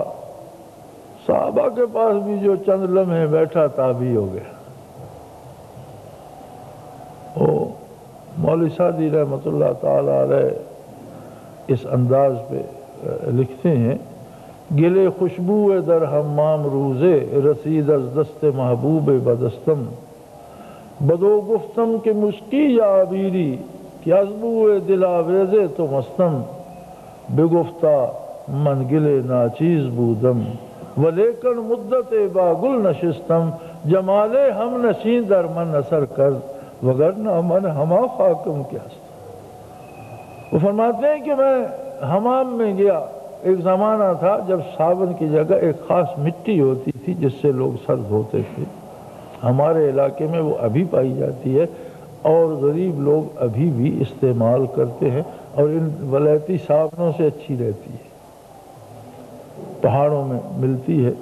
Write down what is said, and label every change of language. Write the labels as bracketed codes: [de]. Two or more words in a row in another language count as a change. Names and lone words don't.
[ur] صحابہ کے پاس بھی جو چند لمحے بیٹھا تابعی ہو گیا. مولوی سعدی رحمۃ اللہ تعالی علیہ اس انداز پہ لکھتے ہیں: [fa] گلے خوشبو در حمام روزے، رسید از دست محبوب بدستم، بدو گفتم کہ مشکی یا عبیری، کہ از بو دل آویزے تو مستم، بگفتا من گلے ناچیز بودم، ولیکن مدت با گل نشستم، جمال ہم نشین در من اثر کرد، وگرنہ من ہما خاکم کیا است. [ur] وہ فرماتے ہیں کہ میں حمام میں گیا. ایک زمانہ تھا جب صابن کی جگہ ایک خاص مٹی ہوتی تھی جس سے لوگ سر دھوتے تھے. ہمارے علاقے میں وہ ابھی پائی جاتی ہے اور غریب لوگ ابھی بھی استعمال کرتے ہیں، اور ان ولایتی صابنوں سے اچھی رہتی ہے، پہاڑوں میں ملتی ہے.